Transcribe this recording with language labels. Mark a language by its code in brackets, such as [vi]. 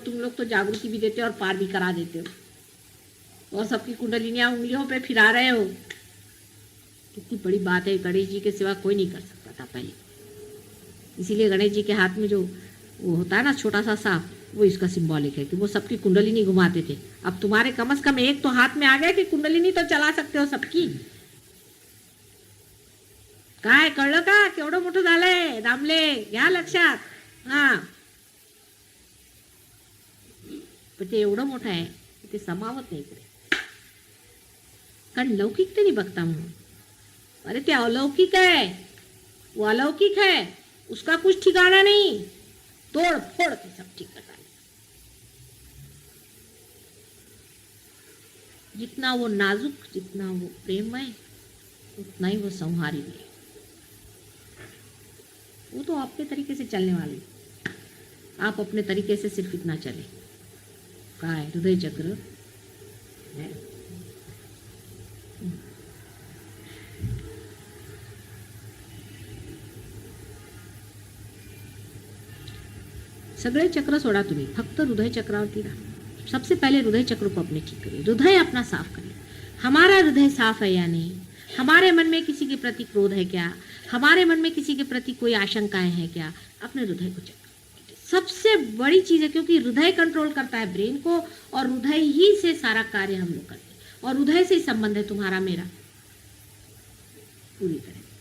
[hi] तुम लोग तो जागृति भी देते हो और पार भी करा देते हो, और सबकी कुंडलिनियां उंगलियों पे फिरा रहे हो। कितनी बड़ी बात है, गणेश जी के सिवा कोई नहीं कर सकता। था पहले। इसीलिए गणेश जी के हाथ में जो वो होता है ना छोटा सा सांप, वो इसका सिंबॉलिक है कि वो सबकी कुंडलिनी घुमाते थे। अब तुम्हारे कम से कम एक तो हाथ में आ गया कि कुंडलिनी तो चला सकते हो सबकी। [mr] काय कळलं का केवढं मोठं झालंय दामले, घ्या लक्षात. हा पण ते एवढं मोठं आहे की ते समावत नाही इकडे, कारण लौकिकतेने बघता म्हणून. अरे ते [hi] अलौकिक है, वो अलौकिक है, उसका कुछ ठिकाना नहीं, तोड़ फोड़ के सब ठीक कर डाले. जितना वो नाजुक, जितना वो प्रेममय, उतना ही वो संहारी भी है. वो तो अपने तरीके से चलने वाली, आप अपने तरीके से सिर्फ इतना चले. [mr] काय [hi] हृदय चक्र है. [mr] सगळे चक्र सोडा तुम्ही, फक्त हृदय चक्रावरती राहा. [hi] सबसे पहले हृदय चक्र को अपने ठीक करिए, हृदय अपना साफ करिए. हमारा हृदय साफ है या नहीं, हमारे मन में किसी के प्रति क्रोध है क्या, हमारे मन में किसी के प्रति कोई आशंकाएं हैं क्या, अपने हृदय को चेक करिए. सबसे बड़ी चीज है, क्योंकि हृदय कंट्रोल करता है ब्रेन को, और हृदय ही से सारा कार्य हम लोग करते हैं, और हृदय से ही संबंध है तुम्हारा मेरा पूरी तरह.